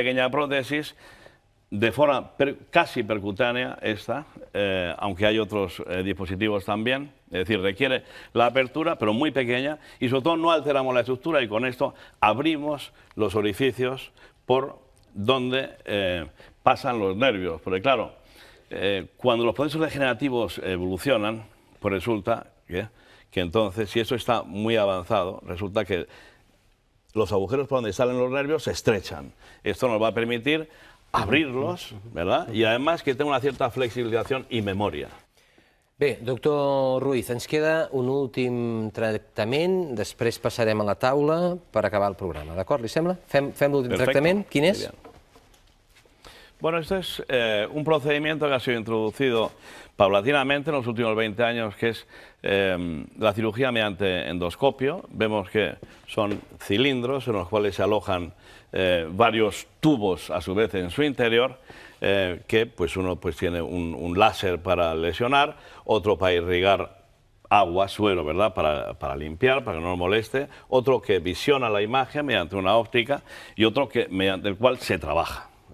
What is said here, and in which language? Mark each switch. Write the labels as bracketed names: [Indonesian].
[Spanish] prótesis de forma casi percutánea, aunque hay otros dispositivos también, es decir, requiere la apertura, pero muy pequeña, y sobre todo no alteramos la estructura, y con esto abrimos los orificios por donde pasan los nervios. Porque claro, cuando los procesos degenerativos evolucionan, pues resulta que entonces, si eso está muy avanzado, resulta que los agujeros por donde salen los nervios se estrechan. Esto nos va a permitir abrirlos, ¿verdad? [Catalan] I [Spanish] además [Catalan] que té [Spanish] una cierta [Catalan] flexibilització i memòria. Bé, doctor Ruiz, ens queda un últim tractament, després passarem a la taula per acabar el programa, d'acord? Li sembla? Fem l'últim tractament. Quin és? [Spanish] Bueno, este es un procedimiento que ha sido introducido paulatinamente en los últimos 20 años, que es la cirugía mediante endoscopio. Vemos que son cilindros en los cuales se alojan varios tubos a su vez en su interior, que pues uno pues tiene un láser para lesionar, otro para irrigar agua, suelo, ¿verdad?, para limpiar, para que no nos moleste, otro que visiona la imagen mediante una óptica y otro que mediante el cual se trabaja.